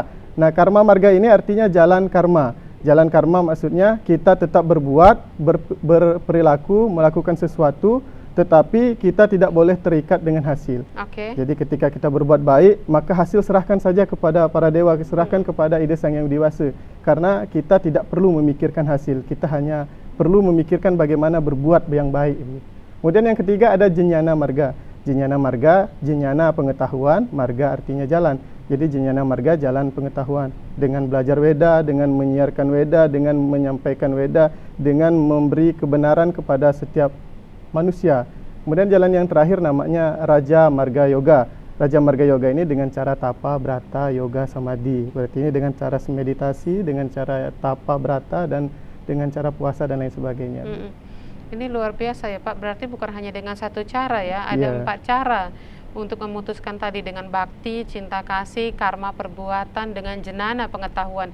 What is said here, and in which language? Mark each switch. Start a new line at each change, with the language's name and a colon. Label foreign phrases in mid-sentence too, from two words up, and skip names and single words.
Indonesian: Nah, karma marga ini artinya jalan karma. Jalan karma maksudnya kita tetap berbuat, berperilaku, melakukan sesuatu, tetapi kita tidak boleh terikat dengan hasil. Jadi ketika kita berbuat baik, maka hasil serahkan saja kepada para dewa, serahkan kepada ide Sang Hyang Widiwasa. Karena kita tidak perlu memikirkan hasil, kita hanya perlu memikirkan bagaimana berbuat yang baik. Kemudian yang ketiga ada jnana marga. Jnana marga, jnana pengetahuan, marga artinya jalan. Jadi jnana marga jalan pengetahuan. Dengan belajar Weda, dengan menyiarkan Weda, dengan menyampaikan Weda, dengan memberi kebenaran kepada setiap manusia. Kemudian jalan yang terakhir namanya Raja Marga Yoga. Raja Marga Yoga ini dengan cara tapa, brata, yoga, samadhi. Berarti ini dengan cara meditasi, dengan cara tapa, brata, dan dengan cara puasa dan lain sebagainya. Ini luar biasa ya Pak, berarti bukan hanya dengan satu cara ya, ada 4 cara untuk memutuskan tadi, dengan bakti, cinta kasih, karma perbuatan, dengan jenana pengetahuan.